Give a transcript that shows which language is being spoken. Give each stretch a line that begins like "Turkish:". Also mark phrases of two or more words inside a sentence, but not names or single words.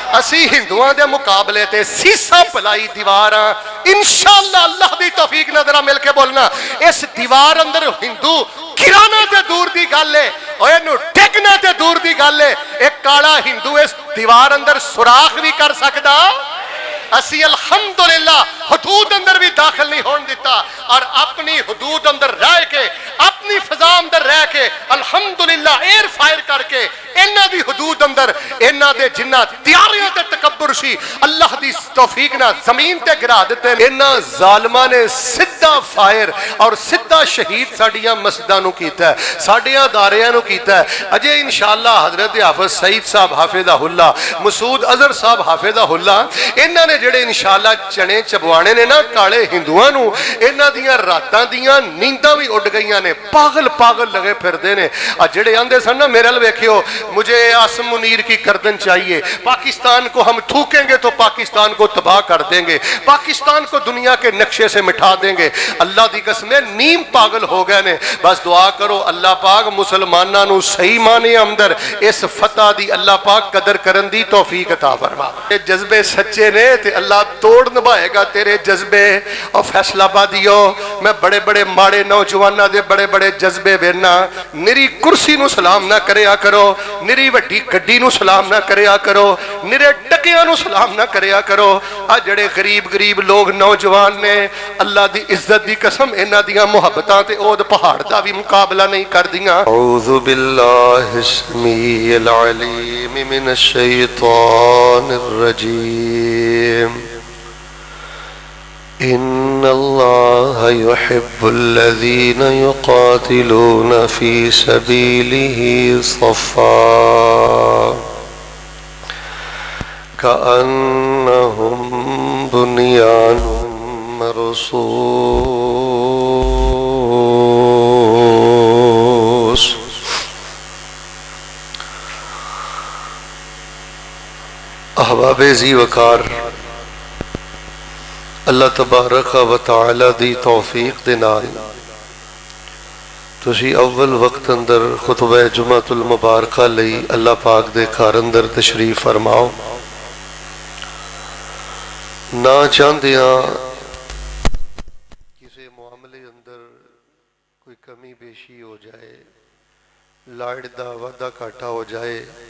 Punjabi: اسی ہندوؤں دے مقابلے تے سیسا پلائی دیوار انشاءاللہ اللہ دی توفیق نہ ذرا مل کے بولنا اس دیوار اندر ہندو گرانا تے دور دی گل ہے اور اینو ڈگنا تے دور دی گل ہے ایک کالا ہندو اس دیوار اندر سوراخ بھی کر سکدا اسی الحمدللہ حدود اندر بھی داخل نہیں ہون دیتا اور اپنی حدود اندر رہ کے اپنی فضا اندر رہ کے الحمدللہ ایئر فائر کر کے انہاں دی حدود اندر انہاں دے جنہ تیاریاں تے تکبر سی اللہ دی توفیق نہ زمین تے گرا دیتے انہاں ظالماں نے سیدھا فائر اور سیدھا شہید ساڈیاں مسجداں نو کیتا ہے ساڈیاں اداریاں نو کیتا ہے اجے انشاءاللہ حضرت حافظ سعید صاحب
Arabic: حافظہ اللہ
Punjabi: مسعود اظہر صاحب
Arabic: حافظہ اللہ
Punjabi: انہاں نے جڑے انشاءاللہ چنے چبوانے نے نا کالے ہندوؤں نو انہاں دیاں راتاں دیاں نینداں بھی اڈ گئیاں نے پاگل پاگل لگے پھردے نے جڑے آندے سن نا میرے ال ویکھیو
Urdu: مجھے عاصم منیر کی گردن چاہیے پاکستان کو ہم تھوکیں گے تو پاکستان کو تباہ کر دیں گے پاکستان کو دنیا کے نقشے سے مٹھا دیں گے
Punjabi: اللہ دی قسم نیم پاگل ہو گئے نے بس دعا کرو اللہ پاک مسلماناں نو صحیح معنی اندر اس فتح دی اللہ پاک قدر کرن دی توفیق عطا فرما جذبے سچے نے تے اللہ توڑ نبھائے گا تیرے جذبے اور فیصلہ آبادیو میں بڑے بڑے ماڑے نوجواناں دے بڑے بڑے جذبے وینا نری کرسی نو سلام نہ کریا کرو نری وڈی گڈی نو سلام نہ کریا کرو نرے ٹکیاں نو سلام نہ کریا کرو جڑے غریب غریب لوگ نوجوان نے اللہ دی عزت دی قسم انہاں دیاں محبتاں تے اود پہاڑ دا بھی مقابلہ نہیں کر دیاں
Arabic: اعوذ باللہ السمیع العلیم من الشیطان الرجیم ان اللہ يحب الذین یقاتلون فی سبیلہ صفا کأنہم بنیان مرصوص
Punjabi: احباب ذی وقار
Arabic: اللہ تبارک و تعالی
Punjabi: دی توفیق دے نال تسی اول وقت اندر خطبہ جمعۃ المبارکہ لئی اللہ پاک دے گھر اندر تشریف فرماؤ نہ چاہندیاں کسی معاملے اندر کوئی کمی بیشی ہو جائے لاڑ دا وعدہ کاٹا ہو جائے